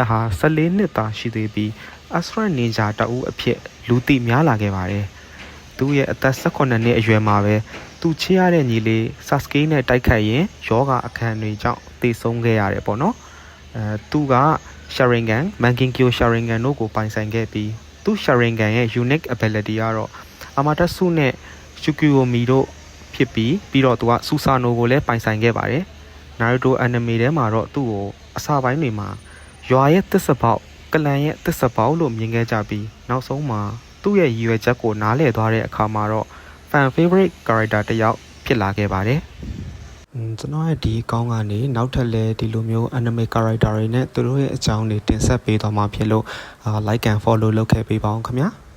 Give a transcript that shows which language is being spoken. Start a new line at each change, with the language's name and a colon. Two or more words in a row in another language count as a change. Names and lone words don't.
Burmese: ဟာ14နှစ်သာရှိသေးပြီး Astra Ninja တအူးအဖြစ်လူသိများလာခဲ့ပါတယ်။သူ့ရဲ့အသက်18နှစ်အရွယ်မှာပဲသူချစ်ရတဲ့ညီလေး Sasuke နဲ့ တိုက်ခိုက်ရင်ယောဂအခမ်းတွေကြောင့်သေဆုံးခဲ့ရတယ်ပေါ့နော်။သူက Sharingan, Mangekyou Sharingan တို့ကိုပိုင်ဆိုင်ခဲ့ပြီးသူ့ Sharingan ရဲ့
English: unique ability
Burmese: ကတော့ Amaterasu နဲ့ Tsukuyomi တို့ဖြစ်ပြီးတော့သူက Susanoo ကိုလည်းပိုင်ဆိုင်ခဲ့ပါတယ်။ Naruto anime ထဲမှာတော့သူ့ကိုအစပိုင်းတွေမှာရွာရဲ့သစ္စာပေါက်ကလန်ရဲ့သစ္စာပေါက်လို့မြင်ခဲ့ကြပြီးနောက်ဆုံးမှာသူ့ရဲ့ရည်ရွယ်ချက်ကိုနားလည်သွားတဲ့အခါမှာတော့
English: fan favorite character
Burmese: တစ်ယောက်ဖြစ်လာခဲ့ပါတယ်ကျွန်တော်ရဲ့ဒီအကောင့်ကနေနောက်ထပ်လည်းဒီလိုမျိုး
English: anime character
Burmese: တွေနဲ့သူတို့ရဲ့အကြောင်းတွေတင်ဆက်ပေးသွားမှာဖြစ်လို့
English: like and follow
Burmese: လုပ်ခဲ့ပေးပါအောင်ခင်ဗျာ